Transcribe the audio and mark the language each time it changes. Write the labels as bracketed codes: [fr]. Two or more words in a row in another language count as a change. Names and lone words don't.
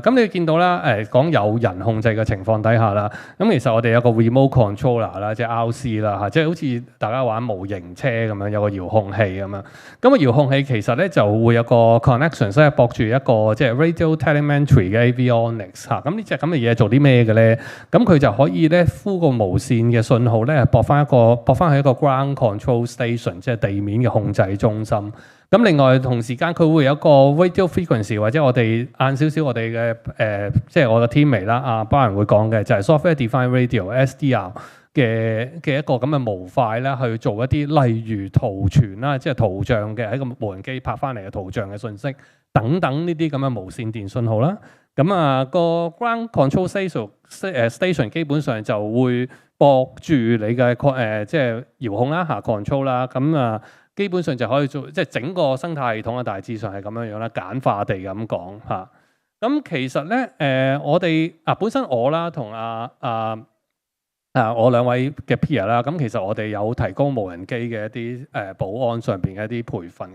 [yue] 咁你見到啦，講有人控制嘅情況底下啦，咁其實我哋有個 [en] remote controller [yue] 啦，即係 RC 啦嚇，即係好似大家玩模型車咁樣，有個遙控器咁樣。咁個遙控器其實咧就會有個 connection，即係駁住一個即係 [en] radio telemetry [yue] 嘅 avionics 嚇。咁呢隻咁嘅嘢做啲咩嘅咧？咁佢就可以咧呼個無線嘅信號咧，駁翻去一個 [en] ground control station， [yue] 即係地面嘅控制中心。咁另外同時間佢會有一個 [en] radio frequency， [yue] 或者我哋晏少少我哋嘅即係我嘅 teammate 啦，阿 Brian 會講嘅就係 [en] software defined radio SDR [yue] 嘅一個咁嘅模塊啦，去做一啲例如圖傳啦，即係圖像嘅喺個無人機拍翻嚟嘅圖像嘅信息等等呢啲咁嘅無線電信號啦。咁啊個 [en] ground control station [yue] 基本上就會駁住你嘅即係遙控啦嚇 control 啦。咁啊基本上就可以做，即係整個生態系統啊，大致上係咁樣樣啦，簡化地咁講嚇。咁其實咧，我哋本身我啦同我兩位嘅 peer 啦，咁其實我哋有提供無人機嘅一啲保安上邊嘅一啲培訓。